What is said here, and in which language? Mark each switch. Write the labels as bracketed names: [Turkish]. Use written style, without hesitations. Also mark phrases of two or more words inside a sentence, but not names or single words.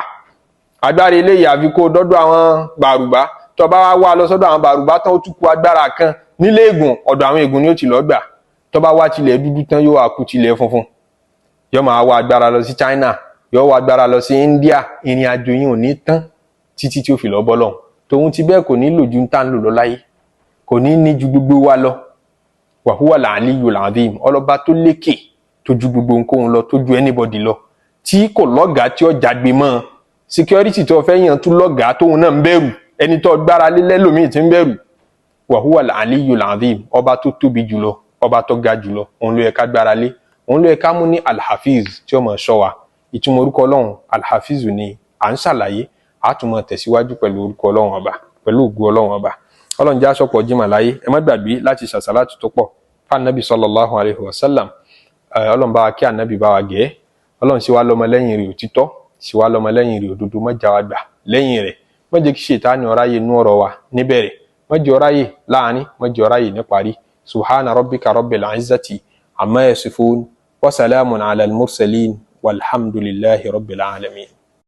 [Yoruba] Agbára eléyìí àfi kó dọ́dọ̀ àwọn bàrùbá tó bá wá lọ sọ́dọ̀ àwọn bàrùbá tán ó tún kó agbára kan nílé ègùn ọ̀dọ̀ àwọn ègùn ni ó ti lọ gbà. Tó bá wá tilẹ̀ dúdú tán yóò wá kú tilẹ̀ funfun. Yóò máa wá agbára lọ sí China yóò wá agbára lọ sí India. Ìrìn àjò yìí ò ní tán títí tí ó fi lọ bọ́lọ́hun. Tòun ti bẹ́ẹ̀ kò ní lò ju tá ń lò lọ láyé, kò ní ní ju gbogbo wa lọ. [Arabic] وهو العلي العظيم, [Yoruba] ọlọ́ba tó lékè tó ju gbogbo nǹkan lọ, tó ju anybody lọ, tí kò lọ́gàá tí ó jagbe mọ́. Security tó fẹ́ yàn tún lọ́gàá tóun náà ń bẹ̀rù, ẹni tó gbára lé lẹ́lòmíì tí ń bẹ̀rù. [Arabic] وهو العلي العظيم, [Yoruba] ọba tó tóbi jùlọ, ọba tó ga jùlọ, òun ló yẹ ká gbára lé, òun ló yẹ ká mú ní Al-Hafiz tí ó máa ṣọ́ wa. Ìtumọ̀ orúkọ Ọlọ́hun Al-Hafiz ni à ń ṣàlàyé, a tún máa tẹ̀síwájú pẹ̀lú orúkọ Ọlọ́hun ọba, pẹ̀lú ògo Ọlọ́hun ọba. Ọlọ́run jẹ́ àsọpọ̀ jímọ̀ láyé. Ẹ má gbàgbé láti ṣàṣàlátù tó pọ̀ fún Ànábì [Arabic] صلى الله عليه وسلم. [Yoruba] Ọlọ́run bá wa kí Ànábì bá wa gẹ̀ẹ́. Ọlọ́run sì wá lọ́mọ lẹ́yìn rẹ̀ òtítọ́, sì wá lọ́mọ lẹ́yìn rẹ̀ òdodo, má já wa gbà lẹ́yìn rẹ̀. Má jẹ́ kí Ṣẹ̀tánì ó ráyè nú ọ̀rọ̀ wa níbẹ̀rẹ̀, má jẹ́ ó ráyè láàrin, má jẹ́ ó ráyè níparí. [Arabic] سبحان ربك رب العزة عما يصفون وسلام على المرسلين والحمد لله رب العالمين.